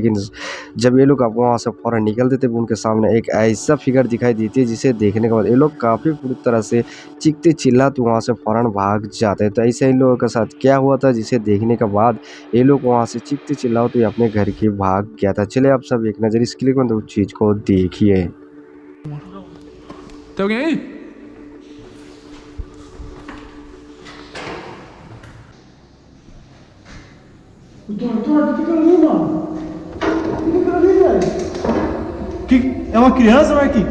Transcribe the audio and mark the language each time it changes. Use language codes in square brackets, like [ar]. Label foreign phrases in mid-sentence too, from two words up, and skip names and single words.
[hi] लेकिन जब ये लोग अब वहाँ से फ़ौरन निकलते थे उनके सामने एक ऐसा फिगर दिखाई देती है जिसे देखने के बाद ये लोग काफ़ी पूरी तरह से चीखते चिल्लाते वहाँ से फ़ौरन भाग जाते हैं। तो ऐसे इन लोगों के साथ क्या हुआ था जिसे देखने के बाद ये लोग वहाँ से चीखते चिल्लाते अपने घर की भाग गया था। चलिए आप सब एक नज़र इस क्लिप में उस चीज़ को देखिए। [pt] Tem alguém aí? Doutor, fica ali, mano. Fica ali, velho. É uma criança, Marquinhos?